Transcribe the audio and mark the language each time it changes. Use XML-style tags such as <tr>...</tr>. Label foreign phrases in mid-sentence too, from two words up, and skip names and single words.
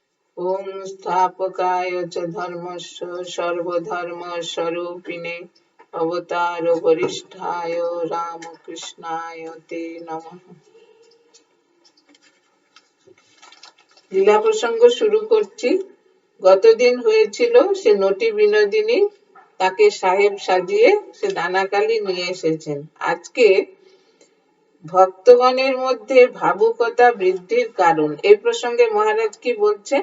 <sa>ओम स्थापकाय च धर्मस्य सर्वधर्मस्वरूपिणे अवतार वरिष्ठाय रामकृष्णाय ते नमः।</sa> <bn>লীলা প্রসঙ্গ শুরু করছি। গতদিন হয়েছিল সে নটি বিনোদিনী তাকে সাহেব সাজিয়ে সে দানাকালি নিয়ে এসেছেন। আজকে ভক্তগণের মধ্যে ভাবুকতা বৃদ্ধির কারণ এই প্রসঙ্গে মহারাজ কি বলছেন?</bn>